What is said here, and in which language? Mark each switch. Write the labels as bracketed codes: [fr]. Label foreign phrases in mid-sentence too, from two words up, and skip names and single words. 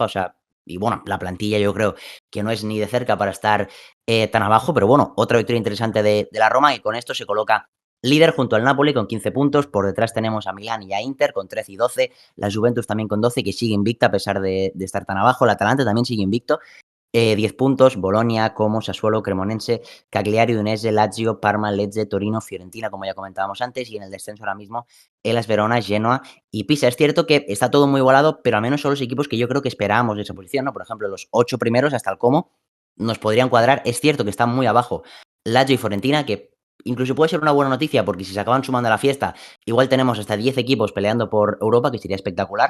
[es] O sea, y bueno, la plantilla yo creo que no es ni de cerca para estar tan abajo, pero bueno, otra victoria interesante de la Roma y con esto se coloca líder junto al Napoli con 15 puntos. Por detrás tenemos a Milán y a Inter con 13 y 12. La Juventus también con 12, que sigue invicta a pesar de estar tan abajo. El Atalanta también sigue invicto. 10 puntos, Bolonia, Como, Sassuolo, Cremonense, Cagliari, Udinese, Lazio, Parma, Lecce, Torino, Fiorentina, como ya comentábamos antes, y en el descenso ahora mismo, Elas Verona, Genoa y Pisa. Es cierto que está todo muy igualado, pero al menos son los equipos que yo creo que esperábamos de esa posición, ¿no? Por ejemplo, los 8 primeros hasta el Como nos podrían cuadrar. Es cierto que están muy abajo Lazio y Fiorentina, que incluso puede ser una buena noticia, porque si se acaban sumando a la fiesta, igual tenemos hasta 10 equipos peleando por Europa, que sería espectacular.